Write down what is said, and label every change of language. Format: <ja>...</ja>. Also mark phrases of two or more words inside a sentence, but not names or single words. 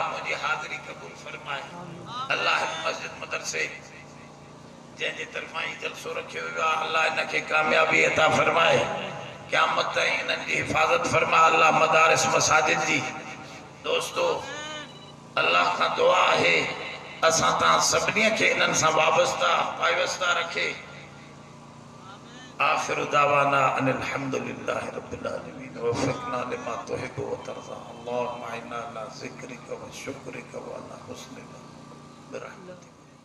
<sd>मुंहिंजी हाज़िरी क़बूल फरमाए अल्लाह मस्जिद मदरसे जंहिंजे तरफ़ां ई जलसो रखियो वियो आहे अल्लाह इनखे कामयाबी अता फरमाए क़यामत ताईं इन्हनि जी हिफ़ाज़त फरमा अल्लाह मदारिस मसाजिद जी दोस्तो अल्लाह खां दुआ आहे असां तव्हां सभिनी खे इन्हनि सां वाबस्ता पाइबस्ता रखे</sd> <ar>آخر دعوانا أن الحمد لله رب العالمين وفقنا لما تحب وترضى اللهم إنا على ذكرك وشكرك وعلى حسن برحمتك.</ar>